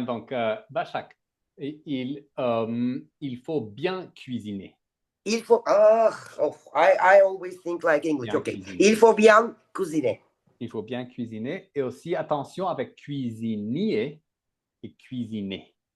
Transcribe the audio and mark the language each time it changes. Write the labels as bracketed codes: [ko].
[fr] Donc, Bachak, il faut bien cuisiner. Il faut. [en] I always think like English. [fr] Bien OK. cuisiner. Il faut bien cuisiner. Il faut bien cuisiner. Et aussi, attention avec cuisinier et cuisiner.